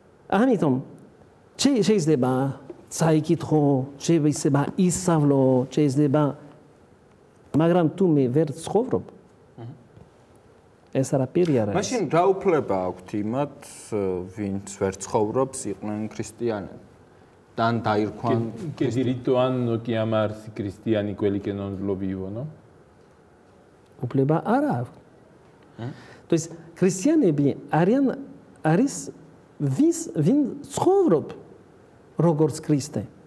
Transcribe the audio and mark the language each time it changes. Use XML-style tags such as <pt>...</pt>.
<ka>ამიტომ შეიძლება საიკითხო, შეიძლება ისავლო, შეიძლება, მაგრამ თუ მე ვერ ცხოვრობ, ეს არაფერი არ არის. მაშინ რა უფლება აქვთ იმათ, ვინც ვერ ცხოვრობს, იყვნენ ქრისტიანები? თან დაირქვან</ka> <it>che diritto hanno chiamarsi cristiani quelli che non lo vivono?</it> <ka>უფლება არ აქვს.</ka> <ru>То есть</ru> <ka>ქრისტიანები არის ვინ ცხოვრობ როგორც ქრისტე.</ka>